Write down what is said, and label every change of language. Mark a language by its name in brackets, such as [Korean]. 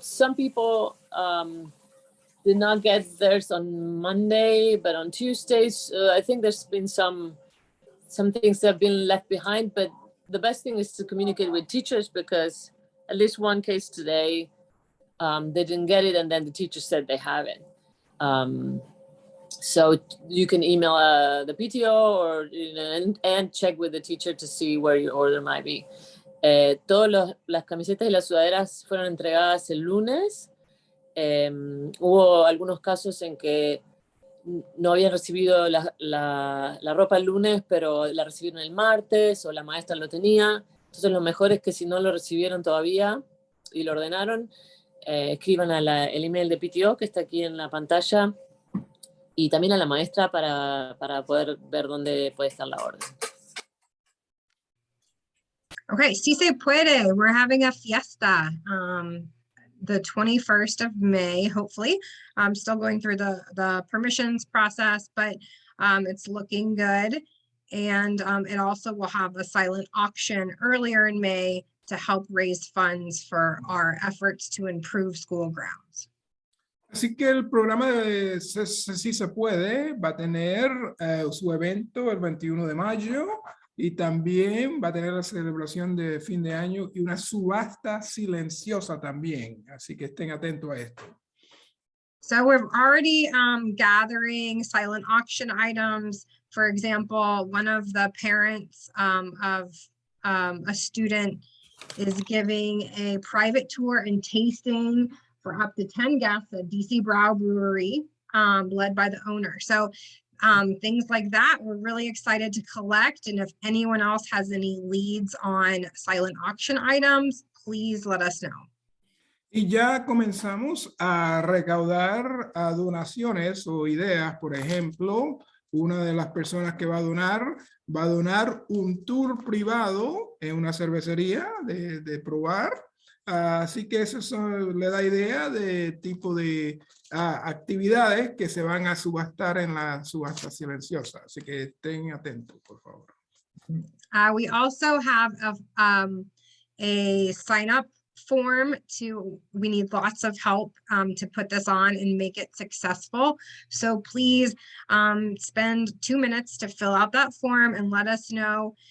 [English] Some people did not get theirs on Monday, but on Tuesdays, I think there's been some things that have been left behind, but the best thing is to communicate with teachers, because at least one case today, they didn't get it, and then the teacher said they have it. So you can email the PTO or and check with the teacher to see where your order might be. [Spanish] Todas las camisetas y las sudaderas fueron entregadas el lunes. Hubo algunos casos en que no habían recibido la ropa el lunes, pero la recibieron el martes, o la maestra lo tenía. Entonces lo mejor es que si no lo recibieron todavía y lo ordenaron, escriban el email de PTO que está aquí en la pantalla, y también a la maestra para poder ver dónde puede estar la orden. [English] Okay, Si Se Puede, we're having a fiesta the 21st of May, hopefully. I'm still going through the permissions process, but it's looking good. And it also will have a silent auction earlier in May to help raise funds for our efforts to improve school grounds. [Spanish] Así que el programa de Si Se Puede va a tener su evento el 21 de mayo y también va a tener la celebración de fin de año y una subasta silenciosa también. Así que estén atentos a esto. [English] So we're already gathering silent auction items. For example, one of the parents of a student is giving a private tour and tasting for up to 10 guests at DC Brow Brewery, led by the owner. So things like that, we're really excited to collect. And if anyone else has any leads on silent auction items, please let us know. [Spanish] Y ya comenzamos a recaudar donaciones o ideas. Por ejemplo, una de las personas que va a donar un tour privado en una cervecería de probar. Así que le da idea de tipo de actividades que se van a subastar en la subasta silenciosa. Así que estén atentos, por favor. [English] We also have a sign up form we need lots of help to put this on and make it successful. So please spend 2 minutes to fill out that form and let us know.